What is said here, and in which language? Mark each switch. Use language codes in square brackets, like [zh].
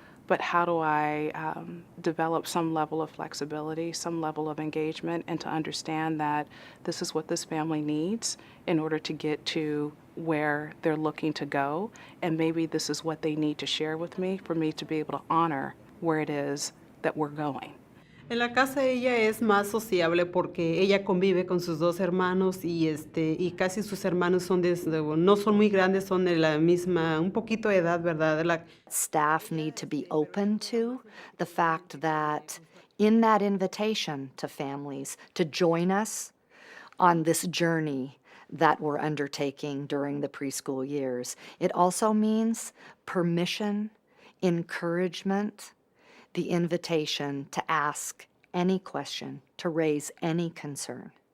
[en] But how do I develop some level of flexibility, some level of engagement, and to understand that this is what this family needs in order to get to where they're looking to go, and maybe this is what they need to share with me for me to be able to honor where it is that we're going. [es] En la casa ella es más sociable porque ella convive con sus dos hermanos y casi sus hermanos no son muy grandes, son de la misma, un poquito de edad, ¿verdad? [en] Staff need to be open to the fact that in that invitation to families to join us on this journey that we're undertaking during the preschool years, it also means permission, encouragement, the invitation to ask any question, to raise any concern,